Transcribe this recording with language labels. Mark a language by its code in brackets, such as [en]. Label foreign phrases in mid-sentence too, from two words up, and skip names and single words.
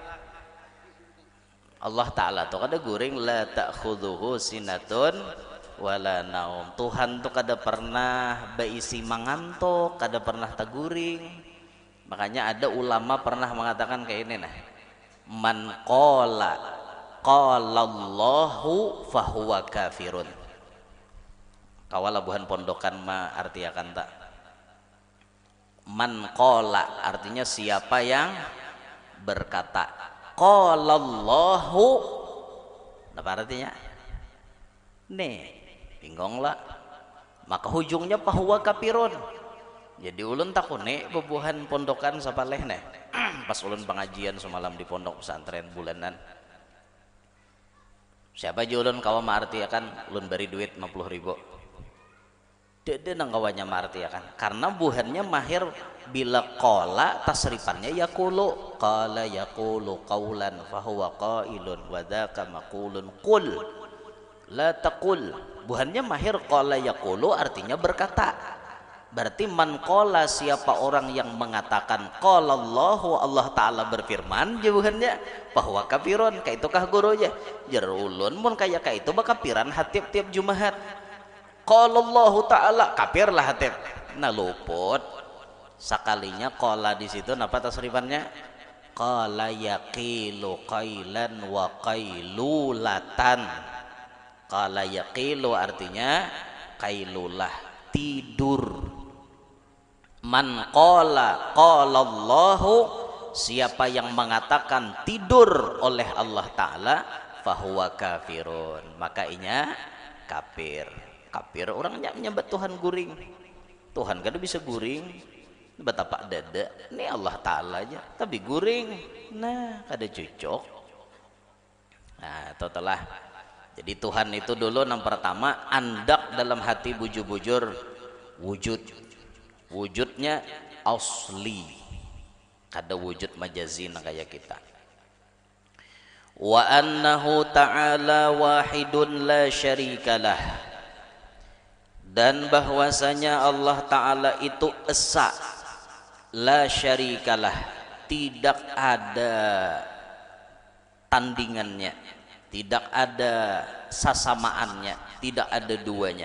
[bjn] Allah Ta'ala tuh kada guring [ar] لا تأخذه سنة ولا نوم. [bjn] Tuhan tuh kada pernah baisi mangantuk, kada pernah taguring. Makanya ada ulama pernah mengatakan kayak ini nah. [ar] من قال الله فهو كافر. [bjn] Kawala buhan pondokan ma artiakan tak. [ar] من قال [bjn] artinya siapa yang berkata [ar] قال الله, [bjn] apa artinya? Nih, bingung lah. Maka hujungnya [ar] فهو كافر. [bjn] Jadi ulun takune bebuhan pondokan sapaleh nih. Pas ulun pengajian semalam di pondok pesantren bulanan. Siapa aja ulun kawa maarti akan ulun beri duit 50.000. Dede nang kawannya marti akan karena buhannya mahir bila qala tasrifannya [ar] يقول قال يقول قولا فهو قائل وذاك مقول قل لا تقل. [bjn] Buhannya mahir [ar] قال يقول [bjn] artinya berkata. Berarti [ar] من قال [bjn] siapa orang yang mengatakan [ar] قال الله [bjn] Allah Taala berfirman buhannya bahwa kafirun kaitukah gurunya jar ulun mun kaya kaitu bakapiran tiap-tiap Jumat. [ar] قال الله تعالى [bjn] kafir lah hatib. Nah luput Sakalinya qala di situ apa tasrifannya? [ar] قال يقيل قيلا وقيلولة. قال يقيل [bjn] artinya qailulah, tidur. [ar] من قال قال الله, [bjn] siapa yang mengatakan tidur oleh Allah Ta'ala, [ar] فهو كافر, [bjn] maka inya kafir. Kafir orang nyambat Tuhan guring. Tuhan kada bisa guring, betapa dada ini Allah Ta'ala aja tapi guring, nah kada cocok. Nah totalah. Jadi Tuhan itu dulu yang pertama andak dalam hati bujur-bujur wujud, wujudnya asli, kada wujud majazin kayak kita. [ar] وأنه تعالى واحد لا شريك له, [bjn] dan bahwasanya Allah Ta'ala itu esa, [ar] لا شريك له, [bjn] tidak ada tandingannya, tidak ada sasamaannya, tidak ada duanya.